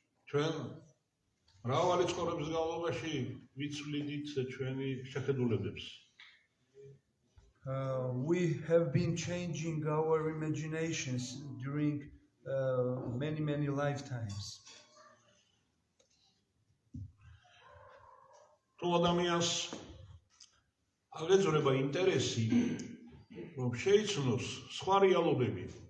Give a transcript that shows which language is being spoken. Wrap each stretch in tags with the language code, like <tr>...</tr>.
<ka>ჩვენ მრავალი ცხოვრების განმავლობაში ვიცვლიდით ჩვენი შეხედულებებს.</ka> <en>We have been changing our imaginations during many lifetimes.</en> <ka>თუ ადამიანს აღეძრება ინტერესი, რომ შეიცნოს სხვა რეალობები,</ka>